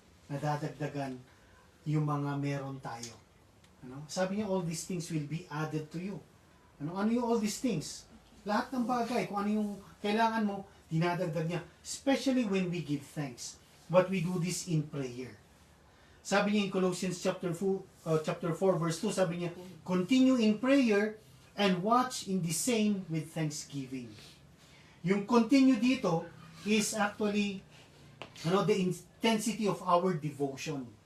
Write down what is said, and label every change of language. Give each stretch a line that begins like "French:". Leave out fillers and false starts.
Filipino: Nadadagdagan yung mga meron tayo. Sabi niya,
English: all these things will be added to you.
Filipino: Ano yung
English: all these things?
Filipino: Lahat ng bagay, kung ano yung kailangan mo, dinadagdag niya.
English: Especially when we give thanks. But we do this in prayer. Sabi niya in Colossians chapter 4 verse 2,
Filipino: sabi niya,
English: continue in prayer and watch in the same with thanksgiving. Yung continue dito is actually the intensity of our devotion.